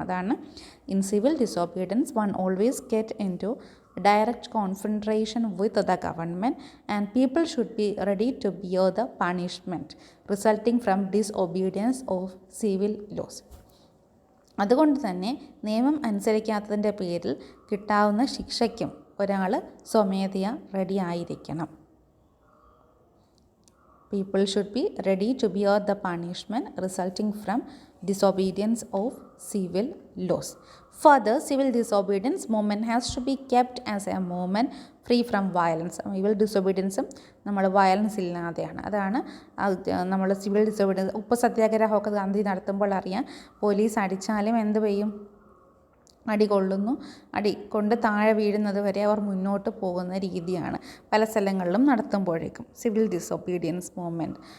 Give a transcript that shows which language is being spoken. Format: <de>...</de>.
<ml>അതാണ്</ml> <en>In civil disobedience one always get into direct confrontation with the government and people should be ready to bear the punishment resulting from disobedience of civil laws.</en> <ml>അതുകൊണ്ട് തന്നെ നിയമം അനുസരിക്കാത്തതിൻ്റെ പേരിൽ കിട്ടാവുന്ന ശിക്ഷയ്ക്കും ഒരാൾ സ്വമേധയാ ready ആയിരിക്കണം.</ml> <en>People should be ready to bear the punishment resulting from disobedience of civil laws. Further, civil disobedience movement has to be kept as a movement free from violence.</en> <ml>Civil ഡിസൊബീഡിയൻസും നമ്മൾ violence ഇല്ലാതെയാണ്. അതാണ് നമ്മൾ civil disobedience. ഉപ്പ് സത്യാഗ്രഹമൊക്കെ ഗാന്ധി നടത്തുമ്പോൾ അറിയാം, police അടിച്ചാലും എന്ത് ചെയ്യും? അടി കൊള്ളുന്നു, അടി കൊണ്ട് താഴെ വീഴുന്നത് വരെ അവർ മുന്നോട്ട് പോകുന്ന രീതിയാണ് പല സ്ഥലങ്ങളിലും നടത്തുമ്പോഴേക്കും സിവിൽ ഡിസൊബീഡിയൻസ് മൂവ്മെൻറ്റ്.</ml>